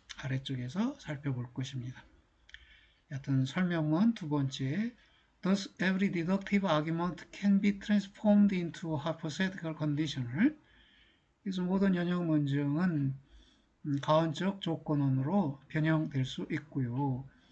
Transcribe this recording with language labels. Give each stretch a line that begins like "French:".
Korean: 아래쪽에서 살펴볼 것입니다. 여튼 설명문 두 번째,
English: Thus every deductive argument can be transformed into a hypothetical conditional.
Korean: 그래서 모든 연역 논증은 가원적 조건원으로 변형될 수 있고요.